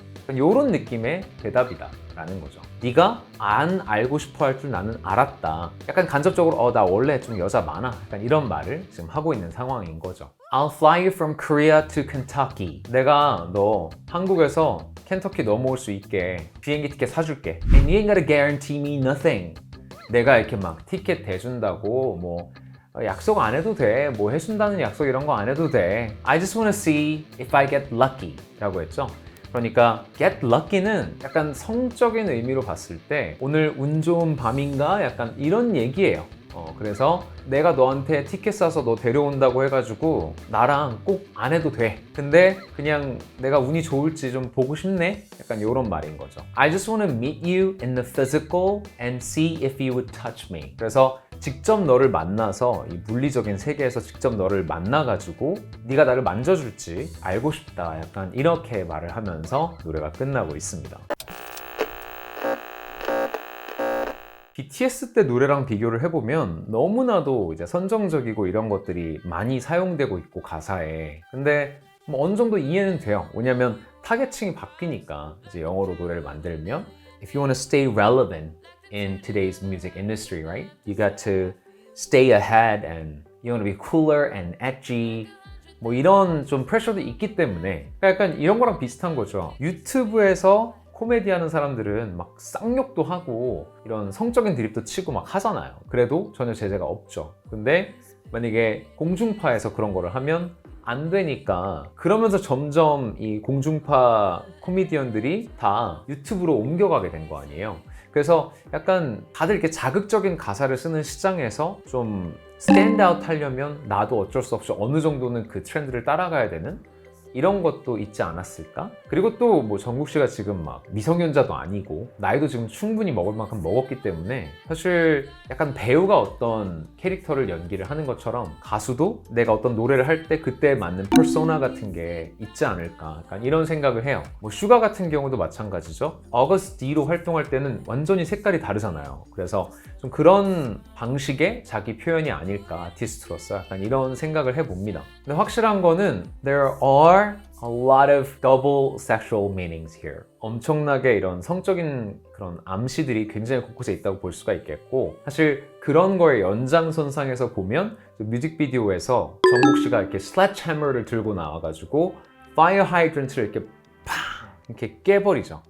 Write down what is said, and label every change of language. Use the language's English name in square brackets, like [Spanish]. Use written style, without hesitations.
[Korean] 이런 느낌의 대답이다 라는 거죠. 네가 안 알고 싶어 할 줄 나는 알았다. 약간 간접적으로 나 원래 좀 여자 많아. 약간 이런 말을 지금 하고 있는 상황인 거죠. [English] I'll fly you from Korea to Kentucky. [Korean] 내가 너 한국에서 켄터키 넘어올 수 있게 비행기 티켓 사줄게. [English] And you ain't gotta guarantee me nothing. [Korean] 내가 이렇게 막 티켓 대준다고 뭐 약속 안 해도 돼. 뭐 해준다는 약속 이런 거 안 해도 돼. [English] I just wanna see if I get lucky [Korean] 라고 했죠. 그러니까 get lucky는 약간 성적인 의미로 봤을 때 오늘 운 좋은 밤인가? 약간 이런 얘기예요. 그래서 내가 너한테 티켓 사서 너 데려온다고 해가지고 나랑 꼭 안 해도 돼. 근데 그냥 내가 운이 좋을지 좀 보고 싶네? 약간 이런 말인 거죠. [English] I just want to meet you in the physical and see if you would touch me. [Korean] 그래서 직접 너를 만나서 이 물리적인 세계에서 직접 너를 만나가지고 네가 나를 만져줄지 알고 싶다. 약간 이렇게 말을 하면서 노래가 끝나고 있습니다. BTS 때 노래랑 비교를 해보면 너무나도 이제 선정적이고 이런 것들이 많이 사용되고 있고 가사에. 근데 뭐 어느 정도 이해는 돼요. 왜냐면 타겟층이 바뀌니까 이제 영어로 노래를 만들면 [English] If you want to stay relevant in today's music industry, right? You got to stay ahead and you want to be cooler and edgy. [Korean] 뭐 이런 좀 프레셔도 있기 때문에 약간 이런 거랑 비슷한 거죠. 유튜브에서 코미디 하는 사람들은 막 쌍욕도 하고 이런 성적인 드립도 치고 막 하잖아요. 그래도 전혀 제재가 없죠. 근데 만약에 공중파에서 그런 거를 하면 안 되니까 그러면서 점점 이 공중파 코미디언들이 다 유튜브로 옮겨가게 된 거 아니에요. 그래서 약간 다들 이렇게 자극적인 가사를 쓰는 시장에서 좀 스탠드아웃 하려면 나도 어쩔 수 없이 어느 정도는 그 트렌드를 따라가야 되는 이런 것도 있지 않았을까? 그리고 또 뭐 정국 씨가 지금 막 미성년자도 아니고 나이도 지금 충분히 먹을 만큼 먹었기 때문에 사실 약간 배우가 어떤 캐릭터를 연기를 하는 것처럼 가수도 내가 어떤 노래를 할 때 그때 맞는 퍼소나 같은 게 있지 않을까 약간 이런 생각을 해요. 뭐 슈가 같은 경우도 마찬가지죠. 어거스트 D로 활동할 때는 완전히 색깔이 다르잖아요. 그래서 좀 그런 방식의 자기 표현이 아닐까 아티스트로서 약간 이런 생각을 해봅니다. 근데 확실한 거는 [English] there are a lot of double sexual meanings here. [Korean] 엄청나게 이런 성적인 그런 암시들이 굉장히 곳곳에 있다고 볼 수가 있겠고 사실 그런 거의 연장선상에서 보면 뮤직비디오에서 정국 씨가 이렇게 슬래치해머를 들고 나와가지고 파이어 하이드런트를 이렇게 팡 이렇게 깨버리죠.